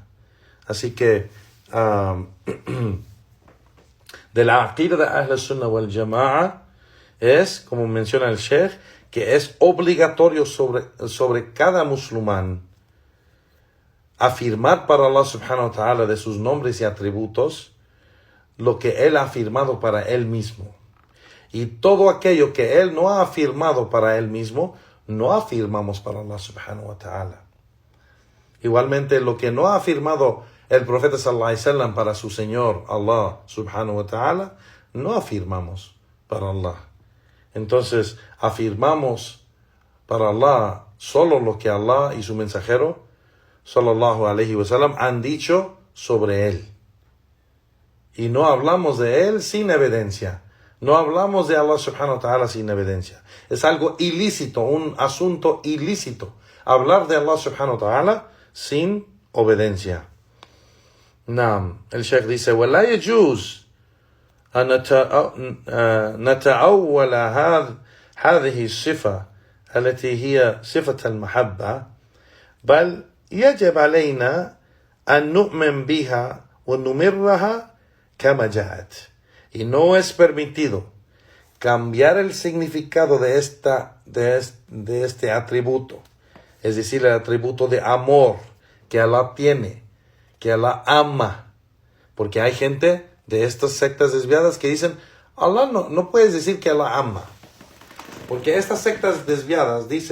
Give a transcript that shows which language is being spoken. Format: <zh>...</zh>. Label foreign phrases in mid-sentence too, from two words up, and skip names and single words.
<es>Así que de la aqida de</es> <ar>أهل السنة والجماعة</ar> <es>es, como menciona el Sheikh, que es obligatorio sobre cada musulmán afirmar para</es> <ar>الله سبحانه وتعالى</ar> <es>de sus nombres y atributos lo que Él ha afirmado para Él mismo. Y todo aquello que Él no ha afirmado para Él mismo, no afirmamos para</es> <ar>الله سبحانه وتعالى.</ar> <es>Igualmente, lo que no ha afirmado el profeta</es> <ar>صلى الله عليه وسلم</ar> <es>para su Señor</es> <ar>الله سبحانه وتعالى,</ar> <es>no afirmamos para Allah. Entonces, afirmamos para Allah solo lo que Allah y su mensajero</es> <ar>صلى الله عليه وسلم</ar> <es>han dicho sobre Él. Y no hablamos de Él sin evidencia. No hablamos de</es> <ar>الله سبحانه وتعالى</ar> <es>sin evidencia. Es algo ilícito, un asunto ilícito, hablar de</es> <ar>الله سبحانه وتعالى</ar> <es>sin obediencia. Naam, el Sheikh dice,</es> <ar>وَلَا يَجُوزُ أن نتأول هذه الصفة التي هي صفة المحبة، بل يجب علينا أن نؤمن بها ونمرها كما جاءت.</ar> <es>Y no es permitido cambiar el significado de este atributo, es decir, el atributo de amor que Allah tiene, que Allah ama, porque hay gente de estas sectas desviadas que dicen, Allah no puedes decir que Allah ama, porque estas sectas desviadas</es>